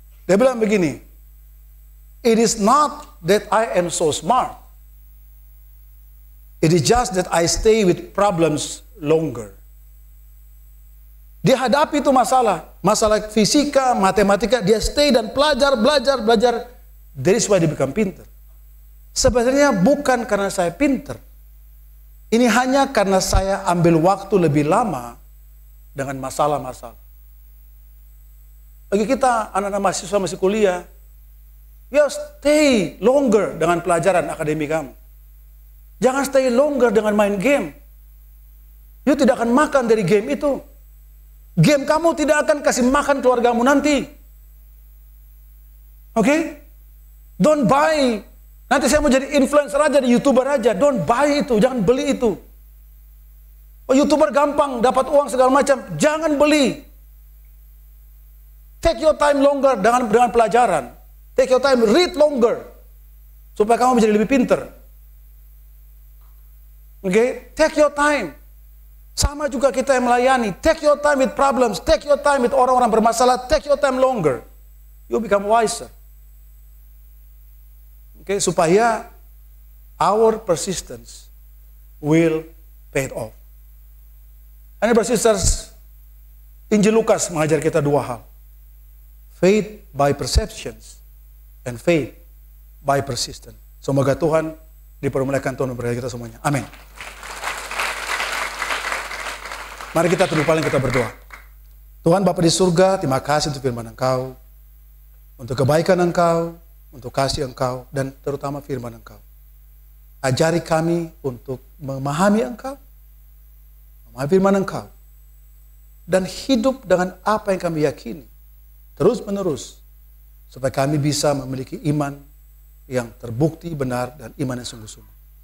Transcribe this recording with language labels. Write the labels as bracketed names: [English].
[Indonesian] Dia bilang begini, [English] it is not that I am so smart. It is just that I stay with problems longer. [Indonesian] Dia hadapi itu masalah fisika, matematika, dia stay dan belajar. [English] That is why dia become pinter. [Indonesian] Sebenarnya bukan karena saya pinter. Ini hanya karena saya ambil waktu lebih lama dengan masalah-masalah. Bagi kita, anak-anak mahasiswa masih kuliah, [English] you stay longer [Indonesian] dengan pelajaran akademik kamu. Jangan stay longer dengan main game. You tidak akan makan dari game itu. Game kamu tidak akan kasih makan keluargamu nanti. Oke? [English] Don't buy. [Indonesian] Nanti saya mau jadi influencer aja, di YouTuber aja. [English] Don't buy [Indonesian] itu, jangan beli itu. Oh, YouTuber gampang, dapat uang segala macam. Jangan beli. [English] Take your time longer [Indonesian] dengan pelajaran. [English] Take your time, read longer. [Indonesian] Supaya kamu menjadi lebih pinter. Oke? [English] Take your time. [Indonesian] Sama juga kita yang melayani. [English] Take your time with problems. Take your time with [Indonesian] orang-orang bermasalah. [English] Take your time longer. You become wiser. Okay, supaya our persistence will pay off. And brothers and sisters, [Indonesian] Injil Lukas mengajar kita 2 hal. [English] Faith by perceptions and faith by persistence. [Indonesian] Semoga Tuhan dipermuliakan, Tuhan memberkati kita semuanya. Amin. Mari kita tunduk kepala, kita berdoa. Tuhan Bapa di surga, terima kasih untuk firman Engkau, untuk kebaikan Engkau, untuk kasih Engkau dan terutama firman Engkau. Ajari kami untuk memahami Engkau, memahami firman Engkau, dan hidup dengan apa yang kami yakini terus menerus, supaya kami bisa memiliki iman yang terbukti benar dan iman yang sungguh-sungguh.